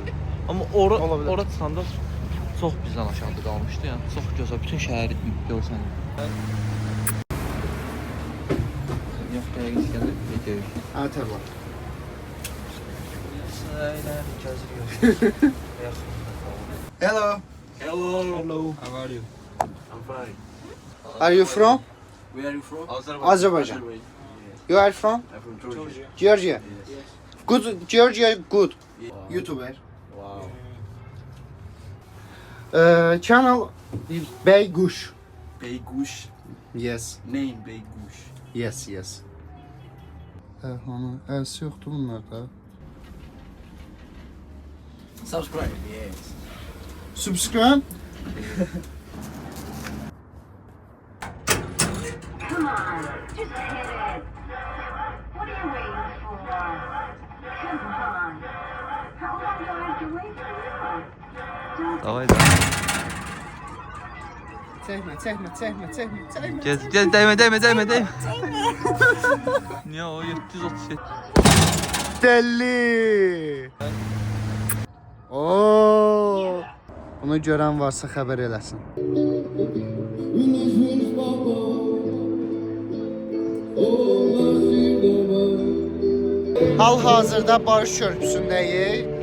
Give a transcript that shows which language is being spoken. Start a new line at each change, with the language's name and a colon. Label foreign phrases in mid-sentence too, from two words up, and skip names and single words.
Azerbaijani: Amma ora çıxanda çox bizdən aşağıda qalmışdı. Yəni çox gözəl, bütün şəhəri görsən. Yox, dəqiq gəlir, video. Tərlan.
Turkish: Sayılar gözlüyor.
English: Hello. Hello. How are you? I'm fine. Are you from? Where are you from? Azerbaijan. You are from? I'm from Georgia. Georgia. Good. Georgia good. YouTuber. Wow. Channel Beyguş. Beyguş. Yes. Name Beyguş. Yes.
Azerbaijani: Hanı, əsi yoxdur bunlarda.
English: Subscribe. Yes. Subscribe. Come on, just hit it. What are you waiting for? Come on. How long do I have to wait for you?
Russian: Davay.
Azerbaijani: Çəkmə.
Turkish: Gez, değme. Niye o 737? Deli. Oo.
Azerbaijani: Bunu görən varsa xəbər eləsin. Hal-hazırda Barış Körpüsündəyik.